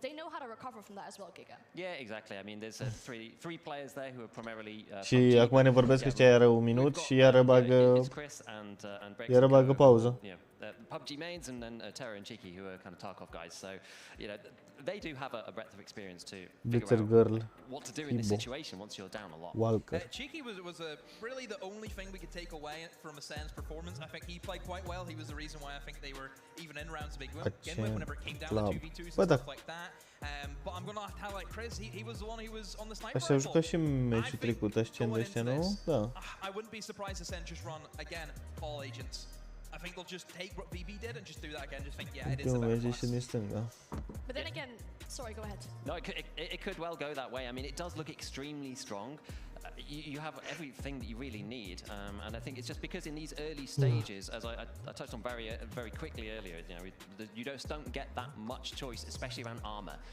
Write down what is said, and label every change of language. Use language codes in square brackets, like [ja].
[en] They know how to recover from that as well, Giga. Yeah, exactly. I mean, there's three players there who are primarily [ro] și acum ne vorbesc ăștia iară un minut și iară bagă pauză. [en] PUBG mains and then Terra and Cheeky, who are kind of Tarkov guys. So, you know, they do have a breadth of experience to figure out what to do in this situation once you're down a lot. Walker. Cheeky was really the only thing we could take away from Asen's performance. I think he played quite well. He was the reason why I think they were even in rounds to begin with whenever it came down to 2v2s and stuff like that. But I'm going to highlight Chris. He was the one who was on the sniper [ro] rifle. Așa jucat și meciul trecut, Ascend ăștia, nu? Da. [en] I wouldn't be surprised Ascend just run again all agents. I think they'll just take what VB did and just do that again. Just think, yeah, it is the better class. But then again, sorry, go ahead. No, it could well go that way. I mean, it does look extremely strong. you have everything that you really need, and I think it's just because in these early stages, as I touched on very quickly earlier, you know, you just don't get that much choice, especially around armor.